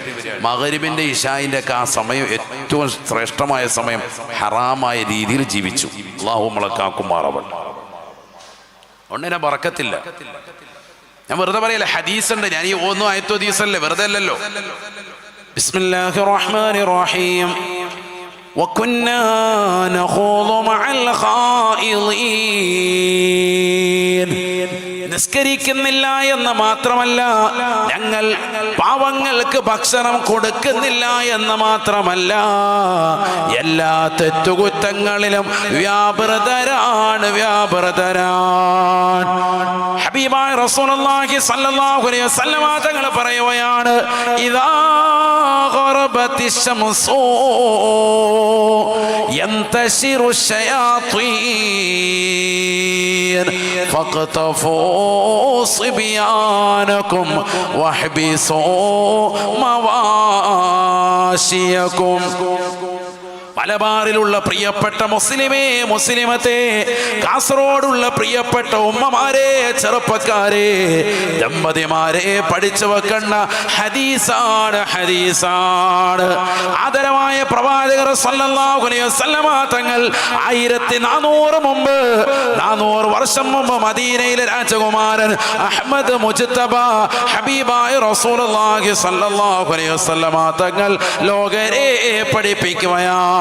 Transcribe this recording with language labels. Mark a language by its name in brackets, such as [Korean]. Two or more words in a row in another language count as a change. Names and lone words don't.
[Malayalam] മഗ്‌രിബിന്റെ ഇശായിൻ്റെ ഒക്കെ ആ സമയം ഏറ്റവും ശ്രേഷ്ഠമായ സമയം ഹറാമായ രീതിയിൽ ജീവിച്ചു. അല്ലാഹു നമ്മളെ കാക്കുമാറാവട്ടെ. ഒന്നിനെ ബറക്കത്തില്ല. ഞാൻ വെറുതെ പറയല്ല, ഹദീസുണ്ട്. ഞാൻ ഈ ഒന്നും ആയത്തോ ഹദീസല്ലേ, വെറുതെ അല്ലല്ലോ. [Arabic] بسم الله الرحمن الرحيم. وَكُنَّا نَخُوضُ مَعَ الْخَائِضِينَ. [Malayalam] നിസ്കരിക്കുന്നില്ല എന്ന് മാത്രമല്ല, ഞങ്ങൾ പാവങ്ങൾക്ക് ഭക്ഷണം കൊടുക്കുന്നില്ല എന്ന് മാത്രമല്ല, എല്ലാ തെറ്റുകുറ്റങ്ങളിലും വ്യാപൃതരാണ്. ഹബീബായ റസൂലുള്ളാഹി [Arabic] صلى الله عليه وسلم [Malayalam] തങ്ങൾ പറയുകയാണ്, [Arabic] إذا غربت الشمس ينتشر الشياطين فاكفتوا صبيانكم واحبسوا مواشيكم. [Malayalam] മലബാറിലുള്ള പ്രിയപ്പെട്ട മുസ്ലിമേ, മുസ്ലിമത്തെ, കാസർഗോഡുള്ള പ്രിയപ്പെട്ട ഉമ്മമാരെ, ചെറുപ്പക്കാരെ, ദമ്പതിമാരെ, പഠിച്ചു വെക്കണ്ട ഹദീസാണ്. ആദരവായ പ്രവാചകർ [Arabic] صلى الله عليه وسلم [Malayalam] തങ്ങൾ 1400 വർഷം മുമ്പ് മദീനയിലെ രാജകുമാരൻ അഹ്മദ് മുജ്തബ ഹബീബായ റസൂലുള്ളാഹി [Arabic] صلى الله عليه وسلم [Malayalam] തങ്ങൾ ലോകരെ പഠിപ്പിക്കുകയാണ്.